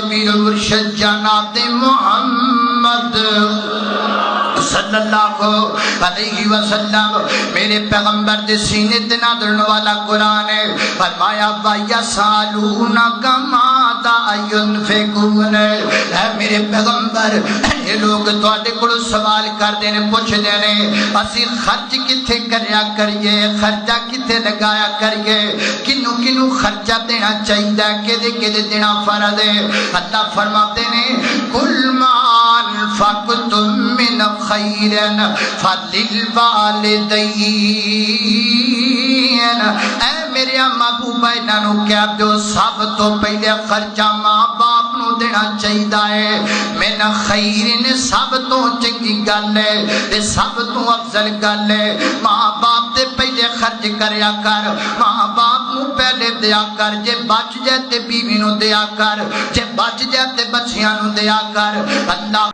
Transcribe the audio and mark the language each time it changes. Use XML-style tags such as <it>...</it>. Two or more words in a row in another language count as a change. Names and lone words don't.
<pa>پیر مرشد جناب محمد</pa> <ar>صلی اللہ علیہ وسلم</ar> <pa>میرے پیغمبر دے سینے تے نازل والا قرآن ہے فرمایا</pa> <ar>وَيَسْأَلُونَكَ مَاذَا يُنْفِقُونَ</ar> <pa>اے میرے پیغمبر یہ لوگ تواڈے کولوں سوال کردے نے پوچھدے نے اسی خرچ کتھے کریا کریے خرچہ کتھے لگایا کریے کنوں کنوں خرچہ دینا چاہیے کدے کدے دینا فرض ہے اللہ فرماتے نے</pa> <ar>کل ما انفقتم من خیر فللوالدین</ar> <pa>اے میرے محبوبہ انہوں کیا جو سب تو پہلے خرچہ ماں باپ نو دینا چاہیے ہے</pa> <ar>من خیر</ar> <pa>سب تو چنگی گل ہے سب تو افضل گل ہے ماں باپ دے پہلے خرچ کریا کر ماں باپ نو پہلے دیا کر جے بچ جائے تے بیوی نو دیا کر جے بچ جائے تے بچیاں نو دیا کر اللہ</pa>